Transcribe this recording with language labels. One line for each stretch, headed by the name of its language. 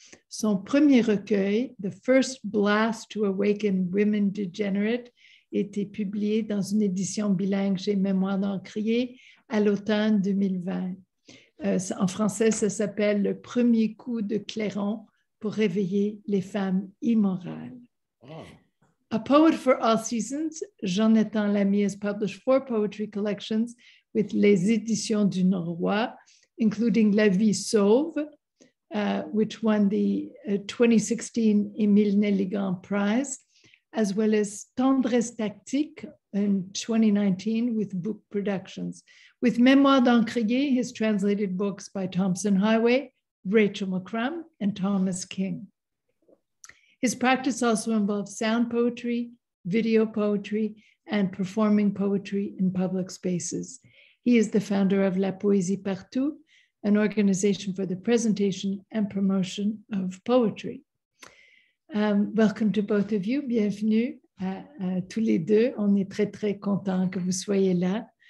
French: Son premier recueil, The First Blast to Awaken Women Degenerate, a été publié dans une édition bilingue chez Mémoire à l'automne 2020. En français, ça s'appelle Le premier coup de clairon pour réveiller les femmes immorales. Oh.
English: A poet for all seasons, Jonathan Lamy has published 4 poetry collections with les Éditions du Noroît, including La vie sauve, which won the 2016 Émile-Nelligan Prize, as well as Tendresse, tactique in 2019 with Bouc Productions. With Mémoire d'Encrier, his translated books by Tomson Highway, Rachel McCrum, and Thomas King. His practice also involves sound poetry, video poetry, and performing poetry in public spaces. He is the founder of La Poésie Partout, an organization for the presentation and promotion of poetry. Welcome to both of you.
French: Bienvenue à tous les deux. On est très, très contents que vous soyez là.